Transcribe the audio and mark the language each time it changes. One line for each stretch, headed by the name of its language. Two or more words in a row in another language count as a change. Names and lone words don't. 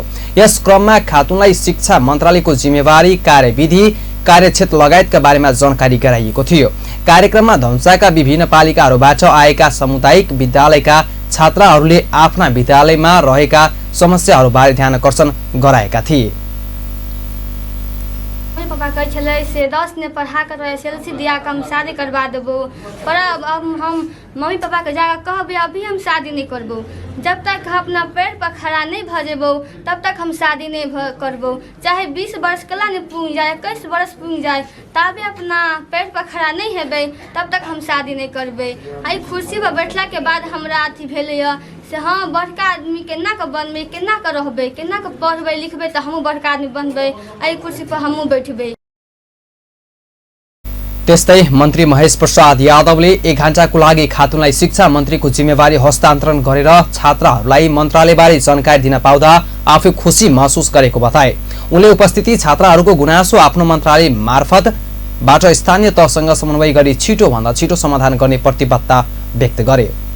Nepali: यस क्रममा खातुनलाई शिक्षा मन्त्रालयको जिम्मेवारी, कार्यविधि, कार्यक्षेत्र लगायतका बारेमा जानकारी गराइएको थियो। कार्यक्रममा धनसाका विभिन्न पालिकाहरूबाट आएका सामुदायिक विद्यालयका छात्राहरूले आफ्ना विद्यालयमा रहेका समस्याहरूबारे ध्यानकर्षण गराएका थिए।
Maithili: पापा कहै छलै से 10 ने पढ़ा कर एसएलसी दिया के हम शादी करवा देबो, पर अब हम मम्मी पापा के जाकर कहबै अभी हम शादी नहीं करबो। जब तक हम अपना पैर पर खड़ा नहीं भ जेबो तब तक हम शादी नहीं करबो। चाहे 20 वर्ष कला नहीं पूग जाए, 21 वर्ष पूग जाए, तबे अपना पैर पर खड़ा नहीं हेबै तब तक हम शादी नहीं करबै। आई कुर्सी पर बैठला के बाद हमरा अथी भेलै से हाँ बड़का आदमी केना के बनबै, केना के रहबै, केना के पढ़बै लिखबै त हमहूँ बड़का आदमी बनबै, आई कुर्सी पर हमहूँ बैठबै।
Nepali: त्यस्तै मन्त्री महेश प्रसाद यादवले 1 घण्टाको लागि खातुनलाई शिक्षा मन्त्रीको जिम्मेवारी हस्तान्तरण गरेर छात्राहरूलाई मन्त्रालयबारे जानकारी दिन पाउँदा आफू खुसी महसुस गरेको बताए। उनले उपस्थिति छात्राहरूको गुनासो आफ्नो मन्त्रालय मार्फतबाट स्थानीय तहसँग समन्वय गरी छिटो भन्दा छिटो समाधान गर्ने प्रतिबद्धता व्यक्त गरे।